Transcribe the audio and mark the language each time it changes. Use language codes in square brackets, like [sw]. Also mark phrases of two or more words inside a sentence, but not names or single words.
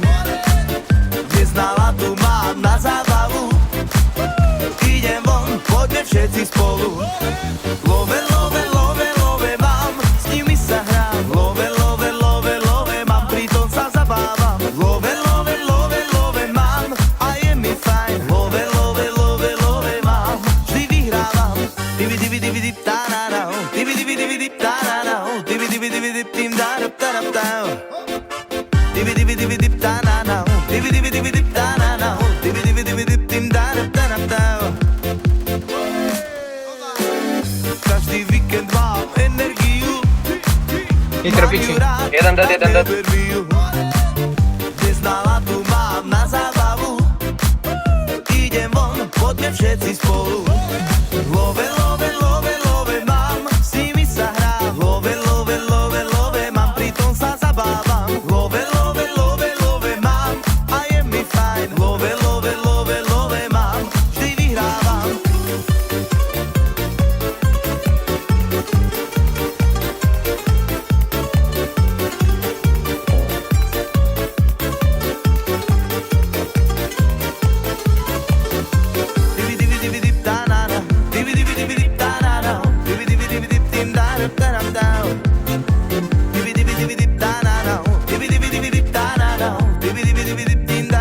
[sk] Dnes náladu mám na zábavu, idem von, poďme všetci spolu. [en] Love, love, love, love [sk] mám, s nimi sa hrám. [en] Love, love, love, love [sk] mám, pritom sa zabávam. [en] Love, love, love, love [sk] mám a je mi fajn. [en] Love, love, love, love [sk] mám, vždy vyhrávam. Divi, divi, divi, dip, ta-na-na, divi, divi, divi, dip, ta-na-na, divi, divi, divi, dip, tim, da-rup, ta-rup, ta-o. Divi, divi, divi, dip, ta-na-na, divi, divi, divi, dip, ta-na-na, divi, divi, divi, dip, tim, da-rup, ta-rup, ta-o. Každý víkend mám energiu, Nitro piči. Jeden dead. dnes náladu mám na zábavu, idem von, poďme všetci spolu. [en] Love, love, love, love [sk] mám, s nimi sa hrám. [en] Love, love, love, love [sk] mám, pritom sa zabávam. [en] Love, love, love, love [sk] mám a je mi fajn. [en] Love, love, love, love [sk] mám, vždy vyhrávam. Divi, divi, divi, dip, ta-na-na, divi, divi, divi, dip, ta-na-na, divi, divi, divi, dip, tim, da-rup, ta-rup, ta-o. Divi, divi, divi, dip, ta-na-na, divi, divi, divi, dip, ta-na-na, divi, divi, divi, dip,